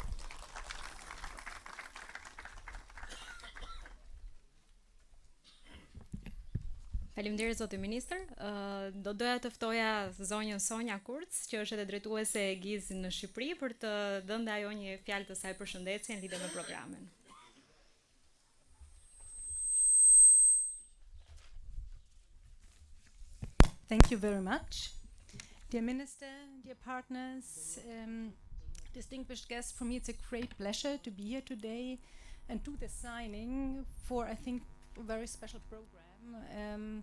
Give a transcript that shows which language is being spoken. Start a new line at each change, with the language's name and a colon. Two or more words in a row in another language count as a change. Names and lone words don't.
Albanian: Faleminderit zoti ministër. Do doja të ftoja zonjën Sonja Kurc, që është edhe drejtuese e GIZ në Shqipëri, për të dhënë ajo një fjalë të saj përshëndetje në lidhje me programin.
English: Thank you very much. Dear Minister, dear partners, distinguished guests, for me it's a great pleasure to be here today and do the signing for, I think, a very special program.